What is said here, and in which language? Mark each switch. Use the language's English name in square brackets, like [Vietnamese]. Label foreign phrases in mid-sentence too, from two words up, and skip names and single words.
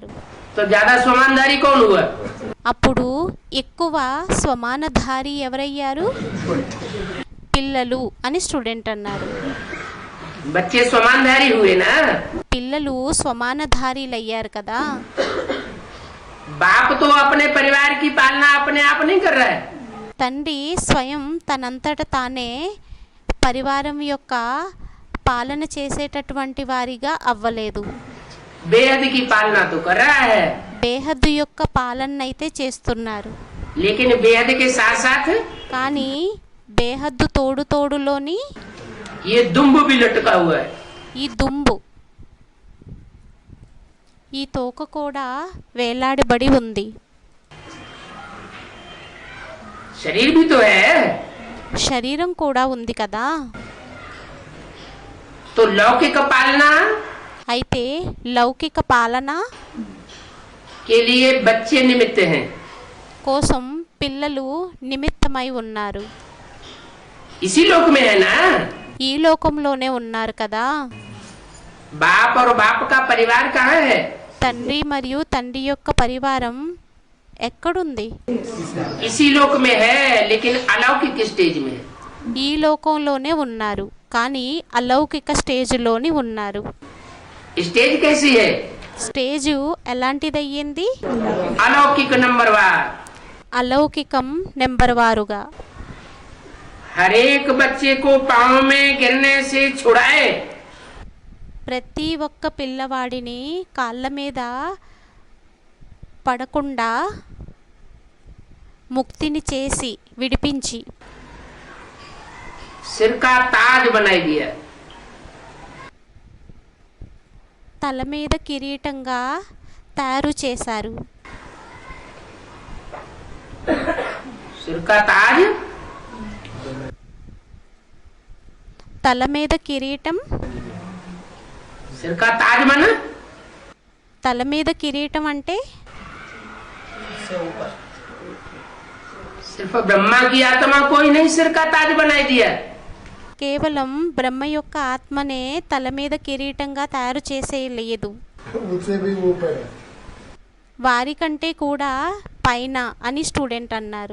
[Hindi] तो ज्यादा स्वमानधारी कौन हुआ? [Telugu] అప్పుడు ఎక్కువ స్వమానధారి ఎవరయ్యారు? పిల్లలు అని స్టూడెంట్ అన్నారు. [Hindi] बच्चे स्वमानधारी हुए ना. [Telugu] పిల్లలు స్వమానధారీలు అయ్యారు కదా. [Hindi] बाप तो अपने परिवार की पालना अपने आप नहीं कर रहा है. [Telugu] తండ్రి స్వయం తనంతట తానే పరివారం యొక్క పాలన చేసేటటువంటి వారిగా అవ్వలేదు. [Hindi] बेहद की पालना तो कर रहा है. [Telugu] బేహద్దు యొక్క పాలన అయితే చేస్తున్నారు. [Hindi] लेकिन बेहद के साथ साथ [Telugu] కానీ బేహద్దు తోడు తోడులోని [Hindi] ये दुम्ब भी लटका हुआ है. [Telugu] ఈ దుంబు, ఈ తోక కూడా వేలాడబడి ఉంది. [Hindi] शरीर भी तो है. [Telugu] శరీరం కూడా ఉంది కదా. [Hindi] तो लौकिक पालना [Telugu] అయితే లౌకిక పాలన [Hindi] के लिए बच्चे निमित्त हैं. [Telugu] కోసం పిల్లలు నిమిత్తమై ఉన్నారు. [Hindi] इसी लोक में है ना. [Telugu] ఈ లోకంలోనే ఉన్నారు కదా. [Hindi] बाप और बाप का परिवार कहाँ है? [Telugu] తండ్రి మరియు తండ్రి యొక్క పరివారం ఎక్కడుంది? [Hindi] इसी लोक में है, लेकिन अलौकिक स्टेज में है. [Telugu] ఈ లోకంలోనే ఉన్నారు, కానీ అలౌకిక స్టేజ్లోని ఉన్నారు. [Hindi] स्टेज कैसी है? [Telugu] స్టేజు ఎలాంటిదయ్యింది? [Hindi] अलौकिक नंबर वार. [Telugu] అలౌకికం నెంబర్ వారుగా. [Hindi] हर एक बच्चे को पाँव में गिरने से छुड़ाए. [Telugu] ప్రతి ఒక్క పిల్లవాడిని కాళ్ళ మీద పడకుండా ముక్తిని చేసి విడిపించి [Hindi] सिर का ताज बनाई दिया. [Telugu] తల మీద కిరీటంగా తయారు చేశారు. [Hindi] सिर का ताज [Telugu] తల మీద కిరీటం, [Hindi] सिर का ताज माना [Telugu] తల మీద కిరీటం అంటే [Hindi] सिर्फ ब्रह्मा की आत्मा को ही नहीं सिर का ताज बनाई दिया, [Telugu] కేవలం బ్రహ్మ యొక్క ఆత్మనే తల మీద కిరీటంగా తయారు చేసేయలేదు, [Hindi] उससे भी ऊपर है। [Telugu] వారికంటే కూడా పైన అని స్టూడెంట్ అన్నారు.